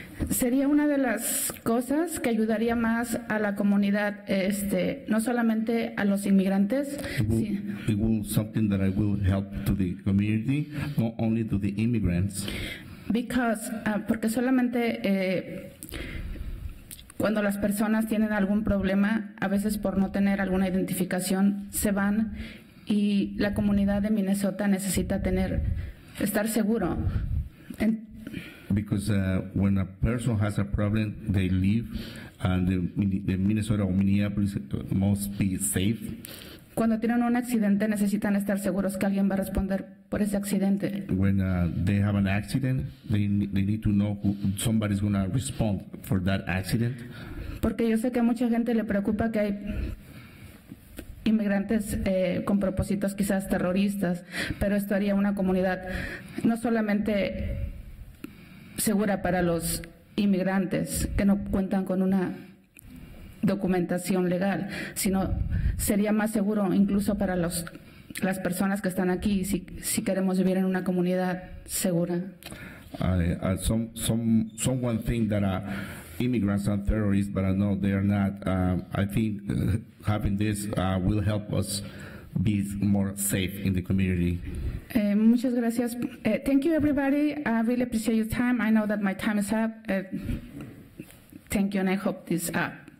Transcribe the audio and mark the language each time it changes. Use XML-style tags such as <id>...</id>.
<es>Sería una de las cosas que ayudaría más a la comunidad, no solamente a los inmigrantes.</es> <en>It will something that I will help to the community, not only to the immigrants. Because,</en> <es>porque solamente cuando las personas tienen algún problema, a veces por no tener alguna identificación, se van y la comunidad de Minnesota necesita estar seguro.</es> <en>Because when a person has a problem, they leave, and the Minnesota or Minneapolis must be safe.</en> <es>Cuando tienen un accidente, necesitan estar seguros que alguien va a responder por ese accidente.</es> <en>When they have an accident, they need to know somebody's going to respond for that accident.</en> <es>Porque yo sé que a mucha gente le preocupa que hay inmigrantes con propósitos quizás terroristas, pero esto haría una comunidad no solamente segura para los inmigrantes que no cuentan con una documentación legal, sino sería más seguro incluso para las personas que están aquí si queremos vivir en una comunidad segura.</es> <en>Someone think that immigrants are terrorists, but no, they are not. I think having this will help us be more safe in the community.</en> <es>Muchas gracias.</es> <en>Thank you, everybody. I really appreciate your time. I know that my time is up. Thank you, and I hope this up.</en>